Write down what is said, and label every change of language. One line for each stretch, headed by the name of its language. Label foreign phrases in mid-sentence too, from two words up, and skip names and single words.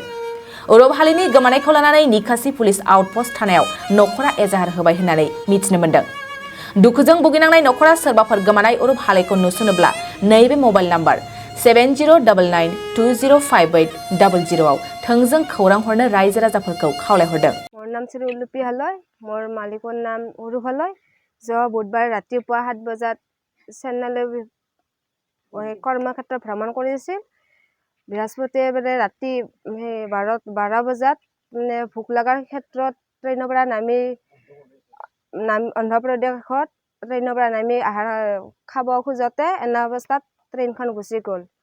Bodo: अरुप हालैनि गोमानायखौ लानानै निकासि पुलिस आउटपस्ट थानायाव नखरा एजाहार होबाय होननानै मिथिनो मोन्दों। दुखुजों भुगिनांनाय नखरा सोरबाफोर गोमानाय अरुप हालैखौ नुसनोब्ला नैबे मबाइल नाम्बार 7099205800 आव थोंजों खौरां हरनो रायजो राजाफोरखौ खावलायहरदों।
Assamese: মোৰ নাম শ্ৰী উলুপী হালৈ, মোৰ মালিকৰ নাম অৰূপ হালৈ। যি বুধবাৰ ৰাতিপুৱা 7 বজাত চেন্নাইলৈ কৰ্মক্ষেত্ৰ ভ্ৰমণ কৰিছিল। বৃহস্পতিবাৰে ৰাতি 12 বজাত ভোক লগাৰ ক্ষেত্ৰত ট্ৰেইনৰ পৰা নামি অন্ধ্ৰপ্ৰদেশত ট্ৰেইনৰ পৰা নামি আহাৰ খাব খোজোতে এনে অৱস্থাত ট্ৰেইনখন গুচি গ'ল।